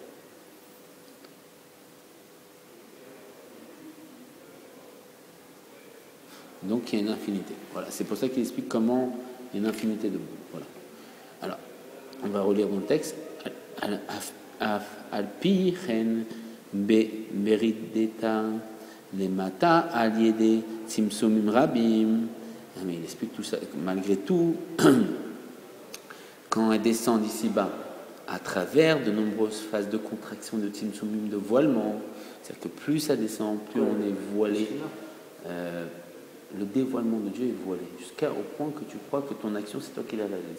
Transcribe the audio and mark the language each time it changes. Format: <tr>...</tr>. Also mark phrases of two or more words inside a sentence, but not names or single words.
<fr>Donc il y a une infinité. Voilà. C'est pour ça qu'il explique comment il y a une infinité de mondes. Voilà. Alors, on va relire dans le texte.</fr> <he>אף-על-פי כן בירידתה למטה על-ידי צמצומים רבים.</he> <fr>Mais il explique tout ça. Malgré tout, quand elle descend d'ici-bas, à travers de nombreuses phases de contraction, de tzimtzumim, de voilement, c'est-à-dire que plus ça descend, plus on est voilé. Le dévoilement de Dieu est voilé, jusqu'au point que tu crois que ton action, c'est toi qui la réalise.</fr>